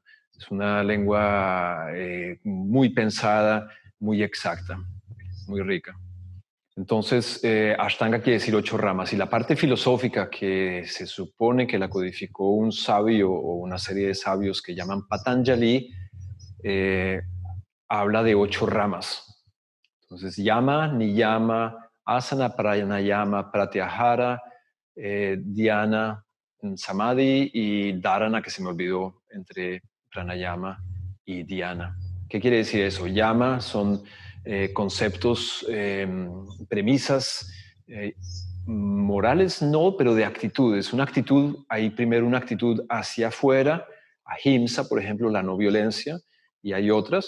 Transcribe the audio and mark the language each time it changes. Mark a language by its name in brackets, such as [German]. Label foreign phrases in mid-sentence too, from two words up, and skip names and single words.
[Spanish] Es una lengua muy pensada, muy exacta, muy rica. Entonces, Ashtanga quiere decir 8 ramas, y la parte filosófica que se supone que la codificó un sabio o una serie de sabios que llaman Patanjali, habla de 8 ramas. Entonces, [Sanskrit] yama, niyama, asana, pranayama, pratyahara, dhyana, samadhi [Spanish] y dharana, que se me olvidó entre pranayama y dhyana. ¿Qué quiere decir eso? Yama son conceptos, premisas morales, no, pero de actitudes. Una actitud, hay primero una actitud hacia afuera, ahimsa, por ejemplo, la no violencia, y hay otras.